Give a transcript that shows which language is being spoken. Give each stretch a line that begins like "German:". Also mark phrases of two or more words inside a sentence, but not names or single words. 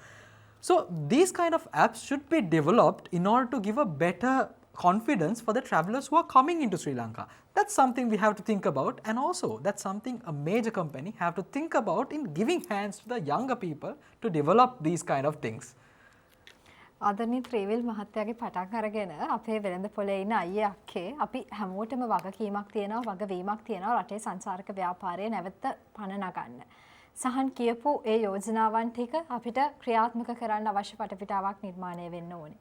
English: So these kind of apps should be developed in order to give a better confidence for the travelers who are coming into Sri Lanka. That's something we have to think about, and also that's something a major company have to think about in giving hands to the younger people to develop these kind of things.
Sinhala: ආදරණීය ත්‍රිවිල් මහත්තයාගේ පටන් අරගෙන අපේ වෙළඳ පොලේ ඉන්න අයියේ අක්කේ අපි හැමෝටම වගකීමක් තියෙනවා, වගවීමක් තියෙනවා රටේ සංචාරක ව්‍යාපාරය නැවත පණ නගන්න. සහන් කියපු ඒ යෝජනාවන් ටික අපිට ක්‍රියාත්මක කරන්න අවශ්‍ය පටපිටාවක් නිර්මාණය වෙන්න ඕනේ.